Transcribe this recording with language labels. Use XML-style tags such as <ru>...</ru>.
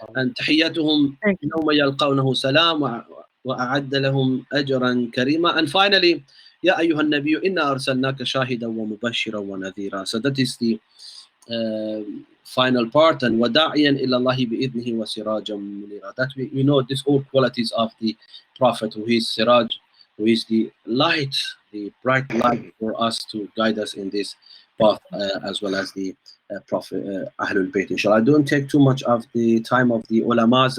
<ar>And تحياتهم يوم يلقونه سلام وأعد لهم أجرا كريما.</ar> <en>And finally,</en> <ar>يا أيها النبي إنا أرسلناك شاهدا ومبشرا ونذيرا.</ar> <en>So that is the final part.</en> <ar>And وداعيا إلى الله بإذنه وسراجا منيرا.</ar> <en>That we know these all qualities of the Prophet, who is Siraj, who is the light, the bright light for us to guide us in this path, as well as the Prophet Ahlul Bayt. Inshallah, I don't take too much of the time of the ulamas.</en>